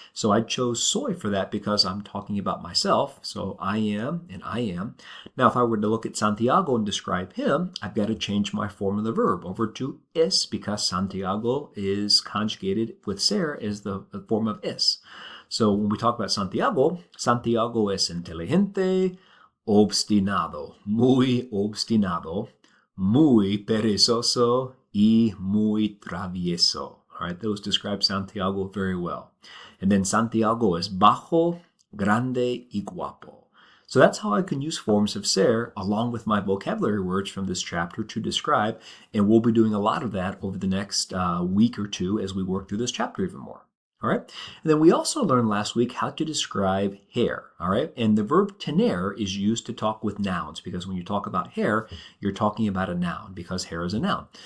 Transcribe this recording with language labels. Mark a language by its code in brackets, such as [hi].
[en] So I chose soy for that because I'm talking about myself. So I am and I am. Now, if I were to look at Santiago and describe him, I've got to change my form of the verb over to es, because Santiago is conjugated with ser as the form of es. So when we talk about Santiago, [es] Santiago es inteligente, obstinado, muy perezoso, y muy travieso. [en] All right, those describe Santiago very well. And then [es] Santiago es bajo, grande y guapo. [en] So that's how I can use forms of ser along with my vocabulary words from this chapter to describe, and we'll be doing a lot of that over the next week or two as we work through this chapter even more. All right. And then we also learned last week how to describe hair. All right. And the verb tener is used to talk with nouns, because when you talk about hair, you're talking about a noun, because hair is a noun.